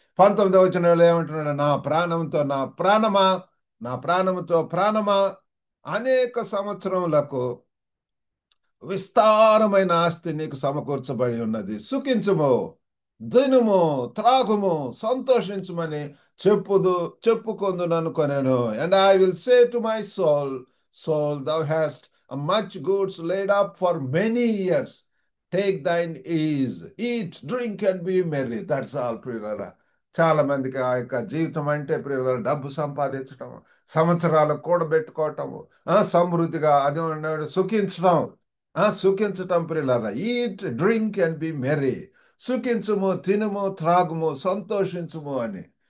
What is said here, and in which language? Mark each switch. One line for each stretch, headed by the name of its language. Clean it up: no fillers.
Telugu: 19వ వచనంలో ఏమంటున్నాడు, నా ప్రాణంతో నా ప్రాణమా, నా ప్రాణముతో ప్రాణమా, అనేక సంవత్సరములకు విస్తారమైన ఆస్తి నీకు సమకూర్చబడి ఉన్నది, సుఖించుము, దినుము, త్రాగుము, సంతోషించుమని చెప్పుకొందుననుకొనెను.
English: And I will say to my soul, soul thou hast much goods laid up for many years, take thine ease, eat, drink and be merry. That's all ప్రియులారా.
Telugu: చాలా మందికి ఆ యొక్క జీవితం అంటే ప్రియులారా డబ్బు సంపాదించటం, సంవత్సరాలు కూడబెట్టుకోవటము, సమృద్ధిగా అది సుఖించడం, సుఖించటం ప్రియులారా.
English: eat, drink and be merry,
Telugu: సుఖించుము, తినుము, త్రాగుము, సంతోషించుము అని.